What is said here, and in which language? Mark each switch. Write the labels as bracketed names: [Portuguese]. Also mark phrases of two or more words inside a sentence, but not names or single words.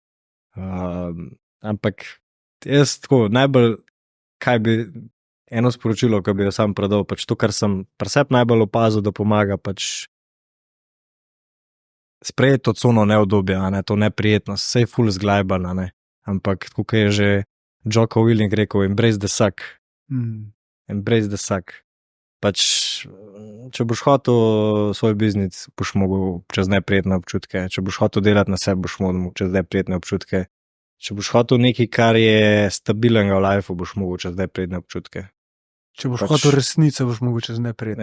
[Slovenian] Ampak jaz tako, najbolj, kaj bi eno sporočilo, ki bi jo sam predal, pač to, kar sem pri sebi najbolj opazil, da pomaga, pač sprejeti to cono neudobja, to neprijetnost, vse je ful zglajban, ampak tako je že Jocko Willink rekel, [English] embrace the suck. Embrace the suck. [Slovenian] Pač, če boš hotel svoj biznis, boš mogel čez neprijetne občutke. Če boš hotel delati na sebi, boš mogel čez neprijetne občutke. Če boš hotel nekaj, kar je stabilnega v lifeu, boš mogel čez neprijetne občutke. Če boš Pač- hotel resnico, boš mogoče z neprijetnim